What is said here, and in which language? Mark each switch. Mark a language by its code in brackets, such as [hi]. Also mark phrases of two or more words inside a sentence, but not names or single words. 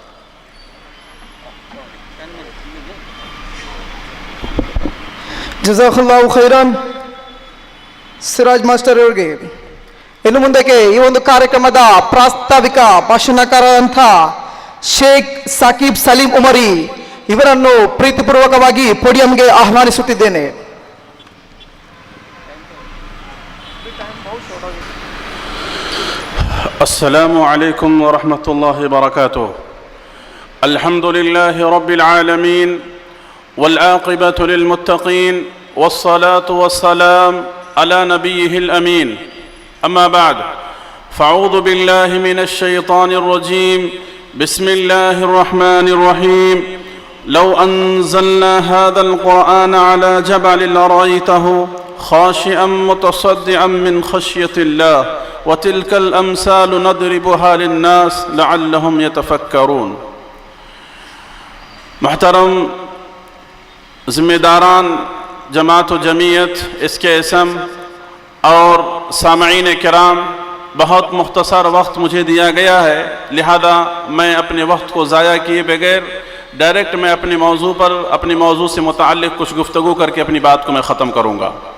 [ar] جزاك الله خيرا. [kn] ಸಿರಾಜ್ ಮಾಸ್ಟರ್ ಅವರಿಗೆ ಇನ್ನು ಮುಂದಕ್ಕೆ ಈ ಒಂದು ಕಾರ್ಯಕ್ರಮದ ಪ್ರಾಸ್ತಾವಿಕ ಭಾಷಣಕಾರರಂಥ ಶೇಖ್ ಸಾಕಿಬ್ ಸಲೀಂ ಉಮರಿ ಇವರನ್ನು ಪ್ರೀತಿಪೂರ್ವಕವಾಗಿ ಪೋಡಿಯಂಗೆ ಆಹ್ವಾನಿಸುತ್ತಿದ್ದೇನೆ. [ar] السلام عليكم ورحمة الله وبركاته. الحمد لله رب العالمين والعاقبة للمتقين والصلاة والسلام على نبيه الأمين. أما بعد فأعوذ بالله من الشيطان الرجيم بسم الله الرحمن الرحيم لو أنزلنا هذا القرآن على جبل لرأيته خاشعا متصدعا من خشية الله وتلك الأمثال نضربها للناس لعلهم يتفكرون. [ur] محترم ذمہ داران جماعت و جمعیت، اس کے اسم اور سامعین کرام، بہت مختصر وقت مجھے دیا گیا ہے، لہذا میں اپنے وقت کو ضائع کیے بغیر ڈائریکٹ میں اپنی موضوع سے متعلق کچھ گفتگو کر کے اپنی بات کو میں ختم کروں گا.